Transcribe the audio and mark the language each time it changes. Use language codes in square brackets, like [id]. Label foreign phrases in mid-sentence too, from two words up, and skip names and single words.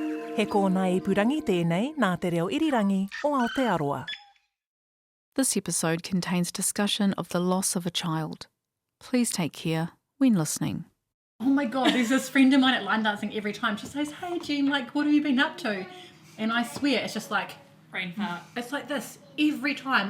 [mi] He kōna I purangi tēnei nā te reo irirangi o Aotearoa. [en] This episode contains discussion of the loss of a child. Please take care when listening. Oh my God, there's this friend of mine at line dancing every time. She says, hey Jen, like, what have you been up to? And I swear, it's just like, brain fart. It's like this every time.